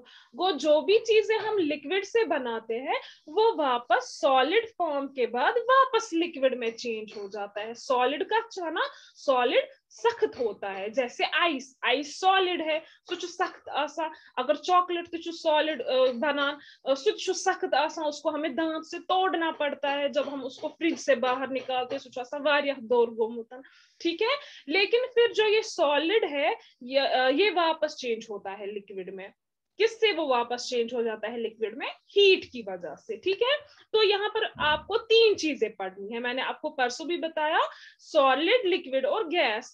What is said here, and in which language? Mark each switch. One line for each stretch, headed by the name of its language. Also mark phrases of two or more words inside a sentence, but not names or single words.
Hindi: वो जो भी चीजें हम लिक्विड से बनाते हैं वो वापस सॉलिड फॉर्म के बाद वापस लिक्विड में चेंज हो जाता है। सॉलिड का छाना, सॉलिड सख्त होता है, जैसे आइस, आइस सॉलिड है,
Kashmiri: सुच सख्त आसा। अगर चॉकलेट तो सॉलिड बनान सुच सख्त आसा,
Hindi: उसको हमें दांत से तोड़ना पड़ता है जब हम उसको फ्रिज से बाहर निकालते,
Kashmiri: सुच आसा वारिया दौर गोमुतन,
Hindi: ठीक है। लेकिन फिर जो ये सॉलिड है ये वापस चेंज होता है लिक्विड में। किससे वो वापस चेंज हो जाता है लिक्विड में? हीट की वजह से, ठीक है। तो यहाँ पर आपको तीन चीजें पढ़नी है, मैंने आपको परसों भी बताया, सॉलिड, लिक्विड और गैस।